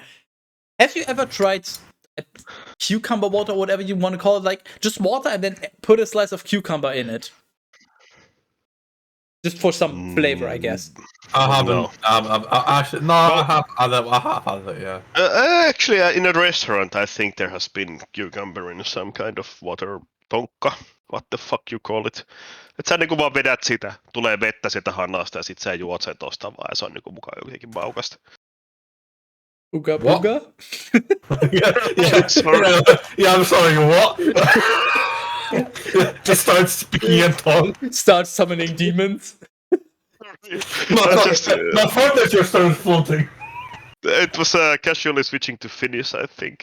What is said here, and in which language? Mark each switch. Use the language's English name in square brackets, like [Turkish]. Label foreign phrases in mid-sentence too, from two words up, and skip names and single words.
[English] Have you ever tried cucumber water, whatever you want to call it, like just water and then put a slice of cucumber in it? Just for some flavor, I guess. I haven't. No. Actually, no, I have had it, yeah. Actually, in a restaurant, I think there has been cucumber in some kind of water tonkka. What the fuck you call it? [Finnish] Et sä niinku vaan vedät sitä, tulee vettä sitä hanasta ja sit sä juot sen tosta vaan ja se on niinku mukaan jotenkin maukasta. Ooga booga? [English] Yeah, I'm sorry, what? Just start speaking in tongue. Start summoning demons. My furniture started floating. It was casually switching to Finnish, I think.